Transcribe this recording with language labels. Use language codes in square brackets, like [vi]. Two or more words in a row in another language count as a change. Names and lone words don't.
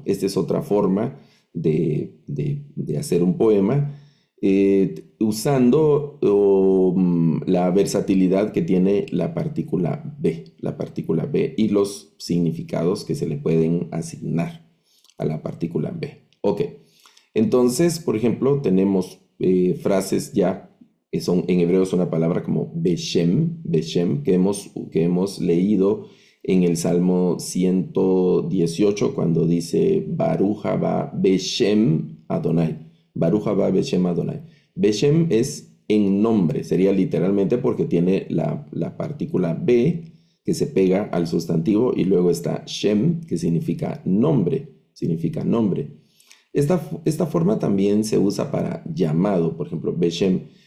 [es] Esta es otra forma de hacer un poema, usando la versatilidad que tiene la partícula B y los significados que se le pueden asignar a la partícula B. Ok, entonces, por ejemplo, tenemos frases ya que son en hebreo, es una palabra como beshem, que hemos leído en el Salmo 118 cuando dice [he] ברוך הבא בשם אדוני. ברוך הבא בשם אדוני. [es] Beshem es en nombre, sería literalmente porque tiene la partícula B que se pega al sustantivo, y luego está Shem, que significa nombre. Esta forma también se usa para llamado, por ejemplo, Beshem.